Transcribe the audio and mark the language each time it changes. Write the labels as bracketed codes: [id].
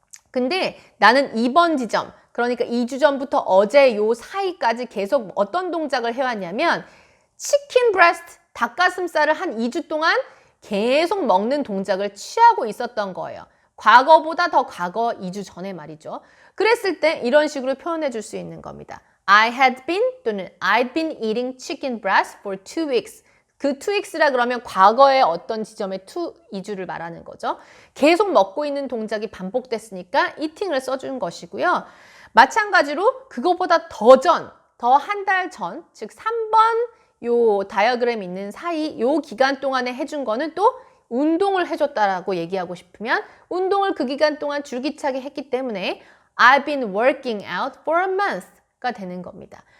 [ko] 근데 나는 2번 지점, 그러니까 2주 전부터 어제 요 사이까지 계속 어떤 동작을 해왔냐면 치킨 브레스트, 닭가슴살을 한 2주 동안 계속 먹는 동작을 취하고 있었던 거예요. 과거보다 더 과거 2주 전에 말이죠. 그랬을 때 이런 식으로 표현해 줄 수 있는 겁니다. [en] I had been 또는 I'd been eating chicken breast for 2 weeks. [ko] 그 2weeks라 그러면 과거의 어떤 지점의 2주를 말하는 거죠. 계속 먹고 있는 동작이 반복됐으니까 eating을 써준 것이고요. 마찬가지로 그거보다 더 한 달 전, 즉 3번 요 다이어그램 있는 사이 요 기간 동안에 해준 거는 또 운동을 해줬다라고 얘기하고 싶으면 운동을 그 기간 동안 줄기차게 했기 때문에 [en] I've been working out for a month [ko] 가 되는 겁니다.